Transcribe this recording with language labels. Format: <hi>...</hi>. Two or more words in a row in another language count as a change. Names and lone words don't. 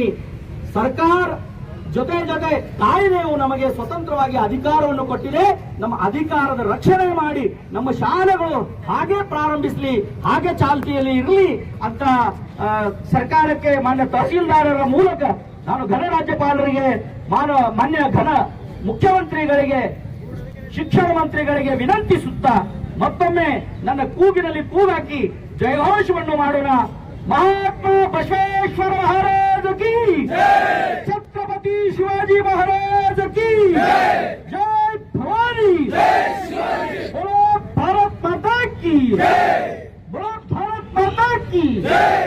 <kn>ಸರ್ಕಾರ ಜೊತೆ ಕಾಯ್ದೆಯು ನಮಗೆ ಸ್ವತಂತ್ರವಾಗಿ ಅಧಿಕಾರವನ್ನು ಕೊಟ್ಟಿದೆ, ನಮ್ಮ ಅಧಿಕಾರದ ರಕ್ಷಣೆ ಮಾಡಿ ನಮ್ಮ ಶಾಲೆಗಳು ಹಾಗೆ ಪ್ರಾರಂಭಿಸಲಿ, ಹಾಗೆ ಚಾಲ್ತಿಯಲ್ಲಿ ಇರಲಿ ಅಂತ ಸರ್ಕಾರಕ್ಕೆ ಮಾನ್ಯ ತಹಸೀಲ್ದಾರರ ಮೂಲಕ ನಾನು ಘನ ರಾಜ್ಯಪಾಲರಿಗೆ ಮಾನ್ಯ ಘನ ಮುಖ್ಯಮಂತ್ರಿಗಳಿಗೆ ಶಿಕ್ಷಣ ಮಂತ್ರಿಗಳಿಗೆ ವಿನಂತಿಸುತ್ತಾ ಮತ್ತೊಮ್ಮೆ ನನ್ನ ಕೂಗಿನಲ್ಲಿ ಕೂಗಾಕಿ ಜಯಘೋಷವನ್ನು ಮಾಡೋಣ।</kn> <hi>महात्मा बसवेश्वर महाराज की छत्रपति शिवाजी महाराज की जय भवानी, बोलो भारत माता की, बोलो भारत माता की।</hi>